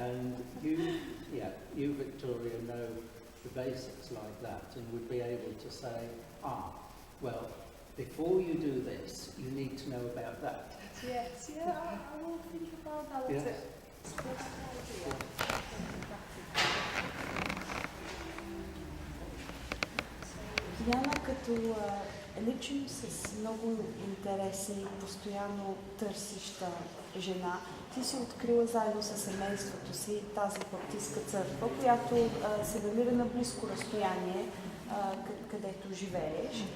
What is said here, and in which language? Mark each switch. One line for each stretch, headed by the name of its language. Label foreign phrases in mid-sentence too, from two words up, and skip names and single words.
English: And you, Victoria, know the basics like that and would be able to say, well, before you do this, you need to know about that. Yes, yeah, I will think about that. Yes. It's a good idea.
Bulgarian: Яна, като лично с много интерес и постоянно търсеща жена, ти си открила заедно с семейството си тази баптистка църква, която се намира на близко разстояние, където живееш.